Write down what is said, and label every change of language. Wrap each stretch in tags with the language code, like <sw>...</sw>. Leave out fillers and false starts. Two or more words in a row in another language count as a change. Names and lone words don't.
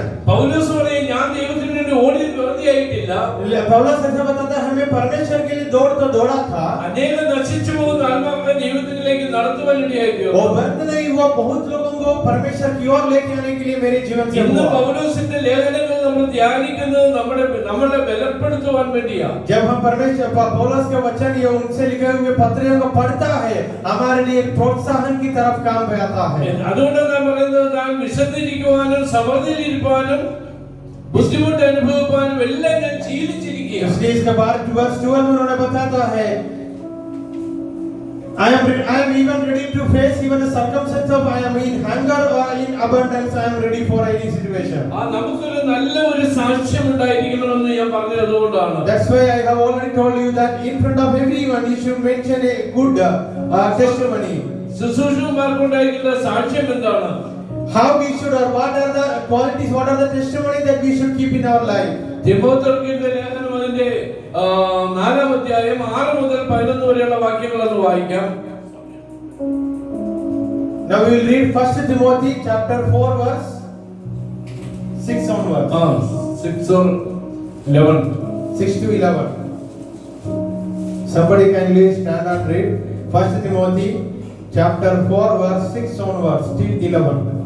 <ml>പൗലോസ് പറയും ഞാൻ ദൈവത്തിന് വേണ്ടി ഓടി വെറുതെ ആയിട്ടില്ല.</ml> <hi>पौलुस ऐसा बताता है हमें परमेश्वर के लिए दौड़ तो दौड़ा था.</hi> <ml>അനേകം നശിച്ചു പോകുന്ന ആത്മാക്കളെ ദൈവത്തിലേക്ക് നടത്തുവാൻ വേണ്ടിയായിരുന്നു.</ml> <hi>वो व्यर्थ नहीं हुआ, बहुत लोगों को परमेश्वर की ओर लेके आने के लिए मेरे जीवन से</hi> <ml>ഇന്ന്</ml> <hi>हुआ.</hi> <ml>പൗലോസിന്റെ ലേഖനങ്ങൾ നമ്മൾ ധ്യാനിക്കുന്നത് നമ്മളെ ബലപ്പെടുത്തുവാൻ വേണ്ടിയാ.</ml> <hi>जब हम परमेश्वर पौलुस के वचन या उनसे लिखे हुए पत्रों को पढ़ता है, हमारे लिए एक प्रोत्साहन की तरफ काम आता है.</hi> <ml>അതുകൊണ്ടാണ് ഞാൻ പറയുന്നത് താൻ വിശന്നിരിക്കുവാനും സമൃദ്ധിയിലിരിക്കാനും ബുദ്ധിമുട്ട് അനുഭവിക്കാനും എല്ലാം ഞാൻ ശീലിച്ചിരിക്കുക.</ml> <hi>इसलिए इसके बाद वर्ष 12 में उन्होंने बताता है</hi> <en>I am even ready to face even the circumstance of I am in hunger or in abundance. I am ready for any situation.</en> <ml>നമുക്കൊരു നല്ല ഒരു സാക്ഷ്യം ഉണ്ടായിരിക്കണമെന്ന് ഞാൻ പറഞ്ഞത് അതുകൊണ്ടാണ്.</ml> <en>That's why I have already told you that in front of everyone you should mention a good testimony.</en> <ml>ശുശ്രൂഷകന്മാർക്കുണ്ടായിരിക്കുന്ന സാക്ഷ്യം എന്താണ്?</ml> <en>how we should, or what are the qualities, what are the testimonies that we should keep in our life.</en> <ml>തിമോഥെയുടെ ലേഖനം അതിന്റെ 4-ാം അധ്യായം 6 മുതൽ 11 വരെയുള്ള വാക്യങ്ങളൊന്ന് വായിക്കാം.</ml> <en>Now we will read 1 Timothy chapter 4 verse 6 onwards. 6 or 11. 6 to 11. Somebody kindly stand and read 1 Timothy chapter 4 verse 6 onwards till 11.</en>